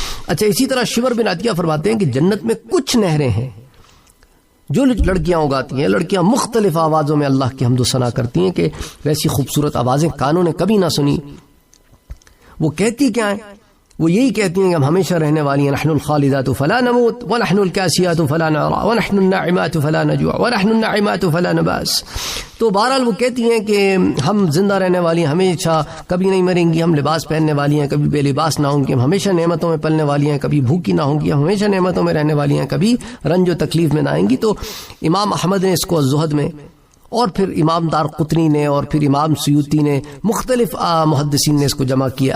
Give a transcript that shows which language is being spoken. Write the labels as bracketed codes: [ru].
[ur] اچھا اسی طرح شور بن عطیہ فرماتے ہیں کہ جنت میں کچھ نہریں ہیں جو لڑکیاں اگاتی ہیں. لڑکیاں مختلف آوازوں میں اللہ کی حمد و ثنا کرتی ہیں کہ ویسی خوبصورت آوازیں کانوں نے کبھی نہ سنی. وہ کہتی کیا ہیں؟ وہ یہی کہتی ہیں کہ ہم ہمیشہ رہنے والی ہیں. [ar] نحن الخالدات فلا نموت ونحن الكاسيات فلا نعرى ونحن الناعمات فلا نجوع ونحن الناعمات فلا نباس. [ur] تو بہرحال وہ کہتی ہیں کہ ہم زندہ رہنے والی ہیں، ہمیشہ کبھی نہیں مریں گی. ہم لباس پہننے والی ہیں، کبھی بے لباس نہ ہوں گی. ہم ہمیشہ نعمتوں میں پلنے والی ہیں، کبھی بھوکی نہ ہوں گی. ہم ہمیشہ نعمتوں میں رہنے والی ہیں، کبھی رنج و تکلیف میں نہ آئیں گی. تو امام احمد نے اس کو الزہد میں، اور پھر امام دار قطنی نے، اور پھر امام سیوطی نے، مختلف محدثین نے اس کو جمع کیا.